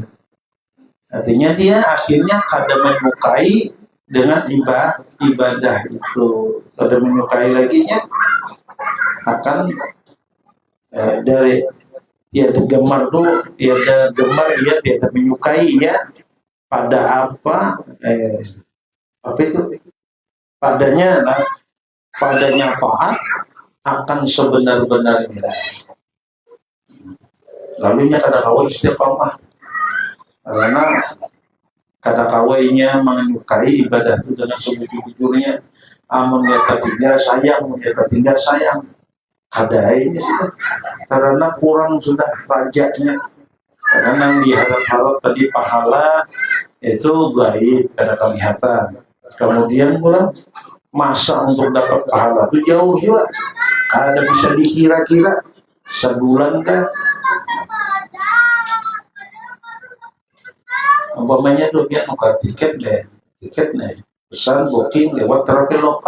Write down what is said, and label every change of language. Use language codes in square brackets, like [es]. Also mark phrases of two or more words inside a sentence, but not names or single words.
[bjn] Artinya dia akhirnya kada menyukai dengan ibadah itu, kada menyukai laginya akan dari tiada gemar ia tiada menyukai ia pada apa itu padanya taat akan sebenar-benarnya. Lalunya kada kawai istiqamah karena kada kawainya menyukai ibadah itu dengan sebujur-bujurnya. Menyata tinggal sayang kada ini sudah karena kurang sudah rajanya, karena yang diharap-harap tadi pahala itu gaib kada kelihatan. Kemudian pula masa untuk dapat pahala itu jauh juga, kada bisa dikira-kira sebulan kan. Umpamanya tuh dia nuker tiket nih, pesan booking lewat Traveloka.